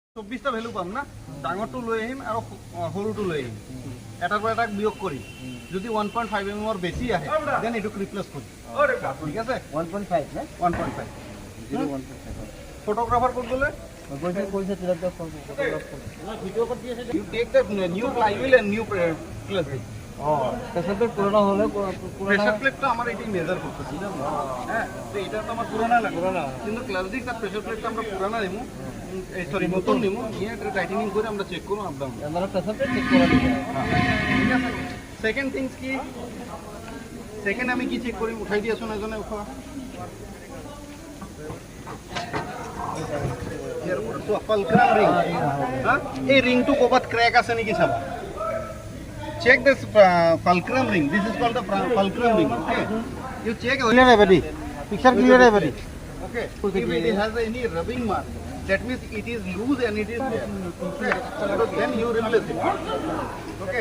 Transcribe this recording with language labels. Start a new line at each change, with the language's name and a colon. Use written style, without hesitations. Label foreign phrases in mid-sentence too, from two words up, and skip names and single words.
Assamese: 24টা ভ্যালু পাম না, ডাঙৰটো লৈ আহিম আৰু সৰুটো লৈ আহিম, এটাৰ পৰা এটাক বিয়োগ কৰি যদি 1.5 mm বেছি আহে দেন এইটোক ৰিপ্লেচ কৰিম। ঠিক আছে 1.5 না 1.5 1.5 ফটোগ্ৰাফাৰ ক'ত গ'লে কৈছে তিলক ফটোগ্রাফ ভিডিও কৰি দিয়ে
English: you take the new plywood and new plastic
Bangla: প্রেসারটা পুরনো হলে প্রেসার প্লেটটা আমার এটাই মেজার করতেছি না, হ্যাঁ তো এটা তো আমার পুরানা লাগে কিন্তু ক্লাসিক তার প্রেসার প্লেটটা আমরা পুরানা নিমু, সরি নতুন নিমু, নিয়ে এটা টাইটেনিং করে আমরা চেক করব
English: up down.
Bangla: আমরা প্রেসারটা চেক করে দিই। ঠিক আছে
English: second things
Bangla: কি, সেকেন্ড আমি কি চেক করি, উঠাই দিয়েছো না এজনে উঠা
English: fulcrum ring,
Bangla: হ্যাঁ এই রিংটো কবাত ক্র্যাক আছে নাকি চাবা।
English: Check this fulcrum ring. This is called the fulcrum ring. Okay. You check. Clear है buddy. Picture clear है buddy. Okay. If it has any rubbing mark, that means it is loose and it is there. Okay. So then you replace it. Okay.